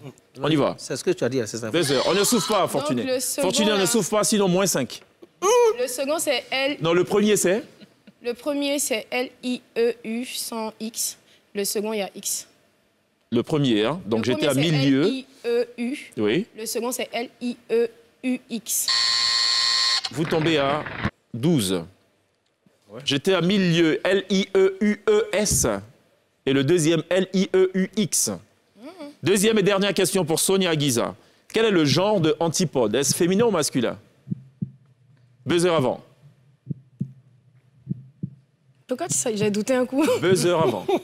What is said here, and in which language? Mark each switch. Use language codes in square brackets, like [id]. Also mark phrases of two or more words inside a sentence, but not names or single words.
[fr] On y va. C'est ce que tu as dit, c'est ça. Buzzer. On ne souffle pas, Fortuné. Fortuné, on ne souffle pas, sinon moins 5. Le second, c'est L... Non, le premier, c'est? Le premier, c'est L-I-E-U sans X. Le second, il y a X. Le premier, hein. Donc j'étais à 1000 lieues. L-I-E-U. Oui. Le second, c'est L-I-E-U-X. Vous tombez à 12. Ouais. J'étais à 1000 lieues. L-I-E-U-E-S. Et le deuxième, L-I-E-U-X. Deuxième et dernière question pour Sonia Guiza. Quel est le genre de antipode? Est-ce féminin ou masculin? Buzzer avant. Pourquoi j'ai douté un coup? Buzzer avant.